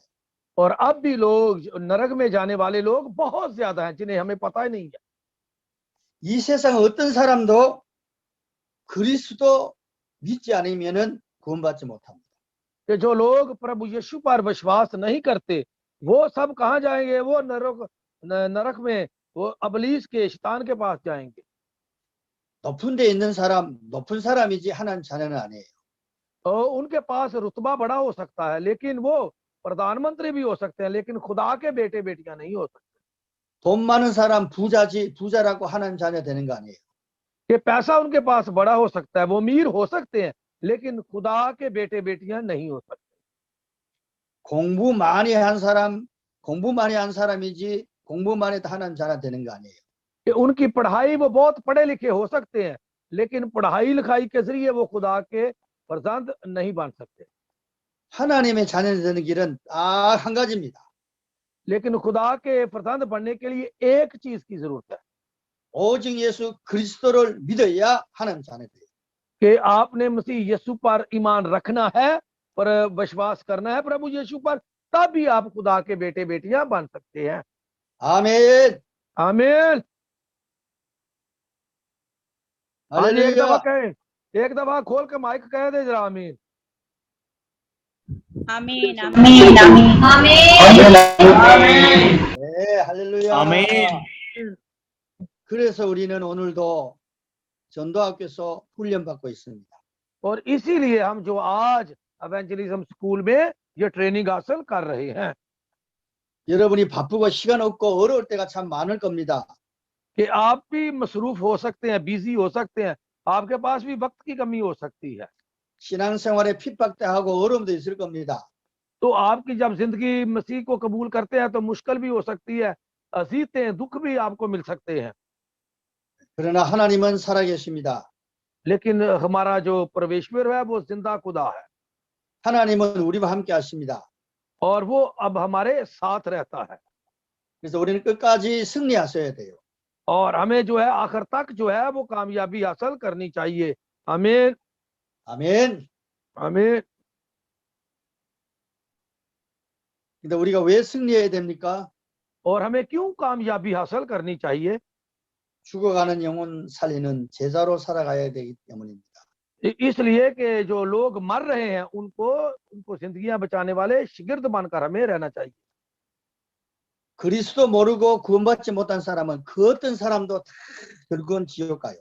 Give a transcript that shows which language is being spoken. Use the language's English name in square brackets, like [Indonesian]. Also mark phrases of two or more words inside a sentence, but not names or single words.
[Hindi] और अब भी लोग, नरक में जाने वाले लोग बहुत ज्यादा हैं, जिन्हें हमें पता ही नहीं है। [Korean] 이 세상 어떤 사람도 그리스도 믿지 않으면은 구원받지 못합니다. [Hindi] कि जो लोग प्रभु यीशु पर विश्वास नहीं करते, वो सब कहाँ जाएंगे? वो नरक में, वो अबलीस के, शैतान के पास जाएंगे। [Korean] 높은 데 있는 사람, 높은 사람이지 하나님 자녀는 아니에요. [Hindi] और उनके पास रुतबा बड़ा हो सकता है, लेकिन वो प्रधानमंत्री भी हो सकते हैं, लेकिन खुदा के बेटे बेटियां नहीं हो सकते। [Korean] 돈 많은 사람 부자지, 부자라고 하나님 자녀 되는 거 아니에요. [Hindi] कि पैसा उनके पास बड़ा हो सकता है, वो अमीर हो सकते हैं, लेकिन खुदा के बेटे बेटियां नहीं हो सकते। [Korean] 공부 많이 한 사람, 공부 많이 한 사람이지 공부 많이 해도 하나님 자녀 되는 거 아니에요. [Hindi] कि उनकी पढ़ाई, वो बहुत पढ़े लिखे हो सकते हैं, लेकिन पढ़ाई लिखाई के जरिए वो खुदा के फरजंद नहीं बन सकते। [Korean] 하나님의 자녀 되는 길은 딱 한 가지입니다. [Hindi] लेकिन खुदा के फरजंद बनने के लिए एक चीज की जरूरत है, [Korean] 오직 예수 그리스도를 믿어야 하나님 자녀 돼요. [Hindi] कि आपने मसीह यीशु पर ईमान रखना है, पर विश्वास करना है प्रभु यीशु पर, तब भी आप खुदा के बेटे बेटियां बन सकते हैं। [Korean] 아멘. [Hindi] आमीन। हाँ जी, एक दफा [Korean] 할렐루야. [Hindi] कहें, एक दफा खोल के माइक कह दे जरा, आमीन। आमीन आमीन आमीन। [Korean] 네, 할렐루야. 아멘. 그래서 우리는 오늘도 전도학교에서 훈련받고 있습니다. [Hindi] और इसीलिए हम जो आज [English] evangelism school [Hindi] में ये ट्रेनिंग हासिल कर रहे हैं। [Korean] 여러분이 바쁘고 시간 없고 어려울 때가 참 많을 겁니다. [Hindi] कि आप भी मसरूफ हो सकते हैं, बिजी हो सकते हैं, आपके पास भी वक्त की कमी हो सकती है। [Korean] 신앙생활에 핍박대하고 어려움도 있을 겁니다. [Hindi] तो आपकी जब जिंदगी मसीह को कबूल करते हैं तो मुश्किल भी हो सकती है, अजीतें, दुख भी आपको मिल सकते हैं, [Korean] 그러나 하나님은 살아계십니다. [Hindi] लेकिन हमारा जो परमेश्वर है वो जिंदा खुदा है, [Korean] 하나님은 우리와 함께 하십니다. [Hindi] और वो अब हमारे साथ रहता है। [Korean] 그래서 우리는 끝까지 승리하셔야 돼요. [Hindi] और हमें जो है आखिर तक जो है वो कामयाबी हासिल करनी चाहिए। आमीन [Korean] 아멘. [Hindi] आमीन। [Korean] 근데 우리가 왜 승리해야 됩니까? [Hindi] और हमें क्यों कामयाबी हासिल करनी चाहिए? [Korean] 죽어가는 영혼 살리는 제자로 살아가야 되기 때문입니다. [Hindi] इसलिए कि जो लोग मर रहे हैं उनको जिंदगियां बचाने वाले शिगिर्द बनकर हमें रहना चाहिए। [Korean] 그리스도 모르고 구원받지 못한 사람은 그 어떤 사람도 다 결국은 지옥 가요.